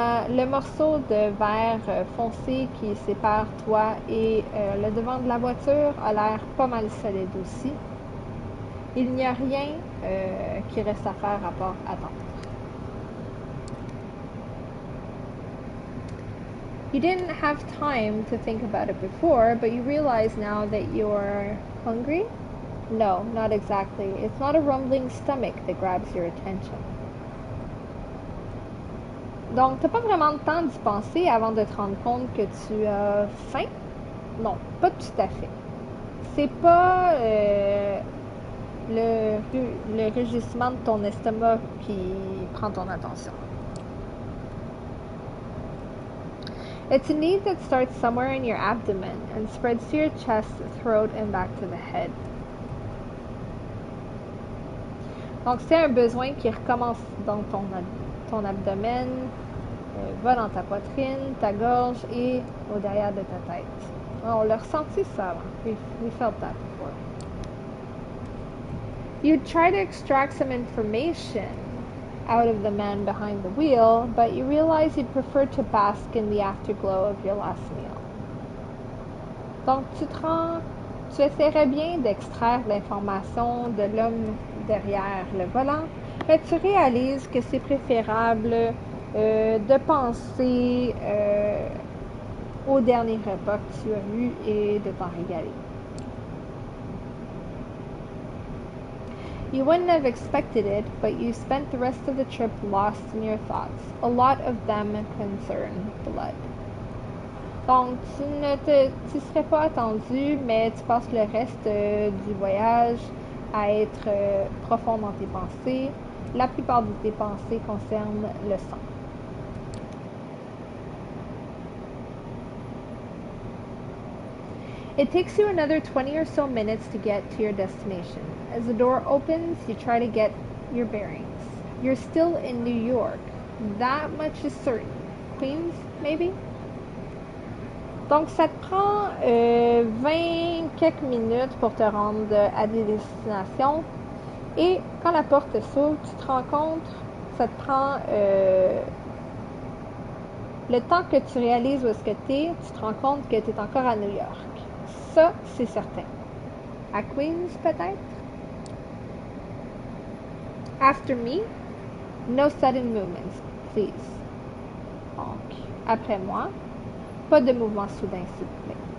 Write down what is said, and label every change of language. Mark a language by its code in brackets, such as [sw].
[fr] Le morceau de verre foncé qui sépare toi et le devant de la voiture a l'air pas mal solide aussi. Il n'y a rien qui reste à faire à part attendre. [en] You didn't have time to think about it before, but you realize now that you're hungry? No, not exactly. It's not a rumbling stomach that grabs your attention. [fr] Donc, t'as pas vraiment le temps d'y penser avant de te rendre compte que tu as faim? Non, pas tout à fait. C'est pas le rugissement de ton estomac qui prend ton attention. [en] It's a need that starts somewhere in your abdomen and spreads to your chest, throat, and back to the head. [fr] Donc, c'est un besoin qui recommence dans ton abdomen, va dans ta poitrine, ta gorge et au derrière de ta tête. On l'a ressenti ça avant. [en] We felt that before. You try to extract some information out of the man behind the wheel, but you realize you'd prefer to bask in the afterglow of your last meal. [fr] Donc, tu essaierais bien d'extraire l'information de l'homme derrière le volant, mais tu réalises que c'est préférable de penser au dernier repas que tu as eu et de t'en régaler. [en] You wouldn't have expected it, but you spent the rest of the trip lost in your thoughts. A lot of them concern blood. [fr] Donc, tu serais pas attendu, mais tu passes le reste du voyage à être profond dans tes pensées. La plupart de tes pensées concernent le sang. [en] It takes you another 20 or so minutes to get to your destination. As the door opens, you try to get your bearings. You're still in New York. That much is certain. Queens, maybe? [fr] Donc, ça te prend 20 quelques minutes pour te rendre à des destinations. Et quand la porte s'ouvre, tu te rends compte, ça te prend le temps que tu réalises où est-ce que tu es, tu te rends compte que tu es encore à New York. Ça, c'est certain. À Queens, peut-être? [en] After me, no sudden movements, please. [fr] Donc, après moi, pas de mouvement soudain, s'il vous plaît.